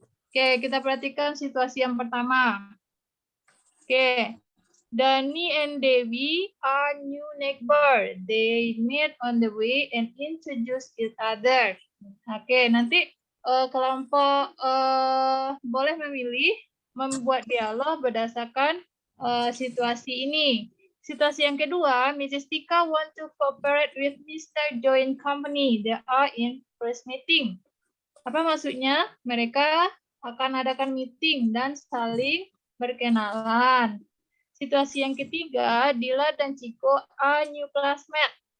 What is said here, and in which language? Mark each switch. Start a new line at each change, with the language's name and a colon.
Indonesian: Oke, kita perhatikan situasi yang pertama.
English: Oke, Dani and Dewi are new neighbor. They meet on the way and introduce each other.
Indonesian: Oke, nanti kelompok boleh memilih membuat dialog berdasarkan situasi ini. Situasi yang kedua, Mrs.
English: Tika want to cooperate with Mr. Joint Company. They are in first meeting.
Indonesian: Apa maksudnya? Mereka akan adakan meeting dan saling berkenalan. Situasi yang ketiga, Dila dan Ciko
English: are new classmates.